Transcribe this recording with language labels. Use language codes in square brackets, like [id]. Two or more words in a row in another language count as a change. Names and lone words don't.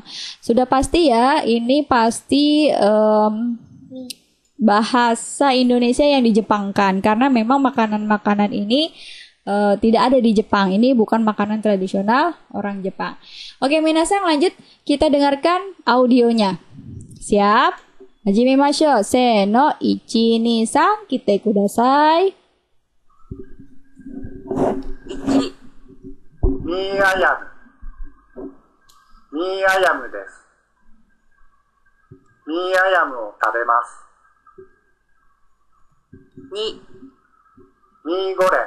[id] Sudah pasti ya, ini pasti bahasa Indonesia yang dijepangkan karena memang makanan-makanan ini tidak ada di Jepang. Ini bukan makanan tradisional orang Jepang. Oke, minasang, lanjut kita dengarkan audionya. Siap? [ja] Hajimemashou. Se no, 1, 2, 3, 来てください。 1、ミーアヤム。ミーアヤムです。ミーアヤムを食べます。2、ミーゴレン。